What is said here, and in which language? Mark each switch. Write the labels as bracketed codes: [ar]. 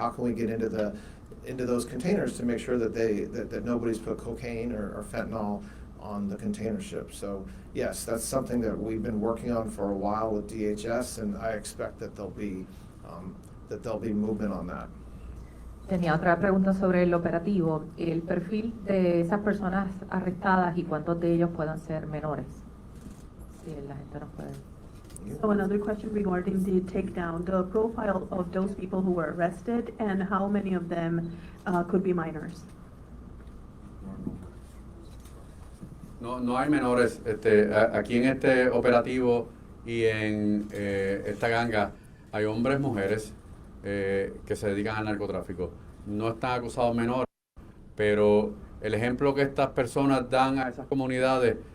[en] How can we get into those containers to make sure that that nobody's put cocaine or fentanyl on the container ship? So yes, that's something that we've been working on for a while with DHS, and I expect that there'll be movement on that. [es] Tenía otra pregunta sobre el operativo, el perfil de esas personas arrestadas y cuántos de ellos puedan ser menores. Si la gente no puede. [en] So another question regarding the takedown, the profile of those people who were arrested and how many of them could be minors. [es] No hay menores aquí en este operativo y en esta ganga. Hay hombres, mujeres que se dedican al narcotráfico. No están acusados menores, pero el ejemplo que estas personas dan a esas comunidades